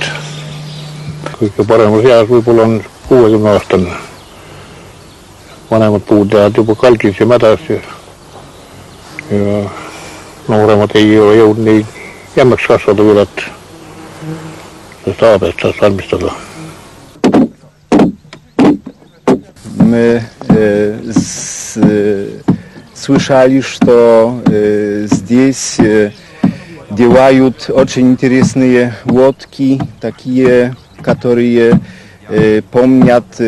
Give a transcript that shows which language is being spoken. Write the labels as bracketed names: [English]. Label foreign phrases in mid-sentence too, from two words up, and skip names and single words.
[Estonian] Kõige paremas eas võib-olla on 60 aastane. Vanemad puud jäävad juba kalgis ja mädas ja nooremad ei ole jõudnud nii jämmeks kasvada küll, et sellest aabest saaks valmistada. [Russian] Мы слышали, что здесь делают очень интересные лодки, такие, которые помнят